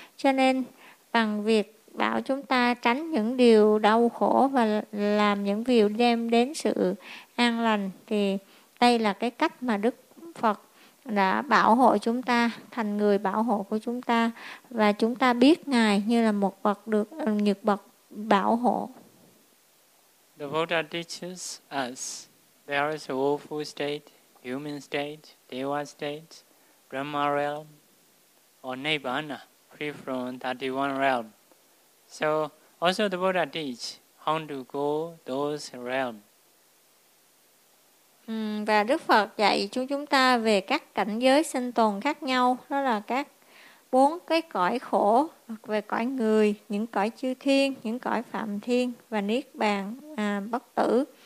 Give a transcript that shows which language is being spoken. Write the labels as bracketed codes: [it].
[vi] Cho nên bằng việc bảo chúng ta tránh những điều đau khổ và làm những điều đem đến sự an lành, thì đây là cái cách mà Đức Phật đã bảo hộ chúng ta, thành người bảo hộ của chúng ta, và chúng ta biết Ngài như là một bậc được nhược bậc bảo hộ. [en] The Buddha teaches us there is a woeful state, human state, deva state, Brahma realm, or Nibbana, free from 31 realm. So also the Buddha teaches how to go those realms. [vi] Và Đức Phật dạy chúng ta về các cảnh giới sinh tồn khác nhau, đó là các bốn cái cõi khổ, về cõi người, những cõi chư thiên, những cõi phạm thiên và niết bàn, bất tử.